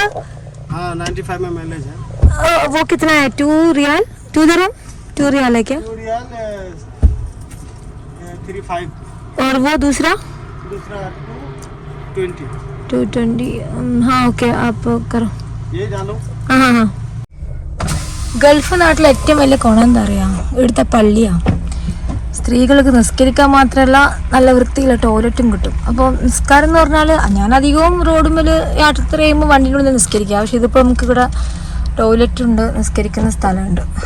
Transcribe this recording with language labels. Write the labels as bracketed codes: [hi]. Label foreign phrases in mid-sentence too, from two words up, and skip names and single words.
[hi] हाँ 95 में माइलेज है. वो कितना है? 2 रियाल 2 दिरहम 2 रियाल है क्या? 2 रियाल 35. और वो दूसरा 220. हाँ ओके आप करो. ये जानो. [ml] हाँ ഗൾഫ് നാട്ടിലെ ഏറ്റവും വലിയ ഗുണം എന്താ പറയുക, ഇവിടുത്തെ പള്ളിയാണ്. സ്ത്രീകൾക്ക് നിസ്കരിക്കാൻ മാത്രമല്ല നല്ല വൃത്തിയുള്ള ടോയ്ലറ്റും കിട്ടും. അപ്പോൾ നിസ്കാരം എന്ന് പറഞ്ഞാൽ ഞാൻ അധികവും റോഡുമ്മൽ യാത്ര ചെയ്യുമ്പോൾ വണ്ടിനുള്ളിൽ നിസ്കരിക്കുക. പക്ഷെ ഇതിപ്പോൾ നമുക്ക് ഇവിടെ ടോയ്ലറ്റുണ്ട്, നിസ്കരിക്കുന്ന സ്ഥലമുണ്ട്.